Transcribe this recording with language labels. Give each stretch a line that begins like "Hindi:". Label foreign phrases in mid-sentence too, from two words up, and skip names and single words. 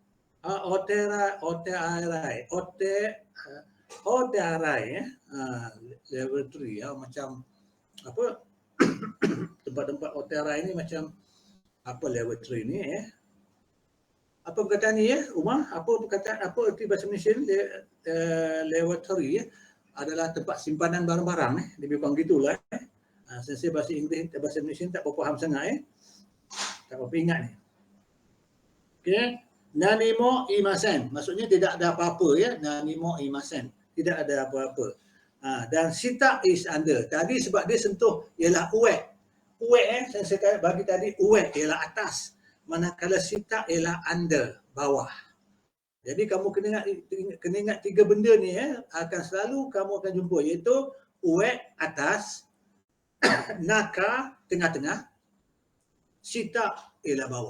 Malay: Otearai laboratory macam apa tempat-tempat otearai ni macam apa laboratory ni apa perkataan ni Umar? Apa perkataan, apa erti bahasa Malaysia ni? Laboratory adalah tempat simpanan barang-barang lebih kurang gitulah. Saya bahasa Inggeris, bahasa Malaysia tak berapa faham sangat tak berapa ingat ni. Okey.
Japanese: 何もいません,
Malay: maksudnya tidak ada apa-apa
Japanese: 何もいません,
Malay: tidak ada apa-apa. Dan sita
English: is under.
Malay: Tadi sebab dia sentuh ialah uwek. Uwek saya bagi tadi uwek ialah atas. Manakala sita ialah under, bawah. Jadi kamu kena ingat 3 benda ni akan selalu kamu akan jumpa, iaitu uwek atas, naka tengah-tengah, sita ialah bawah.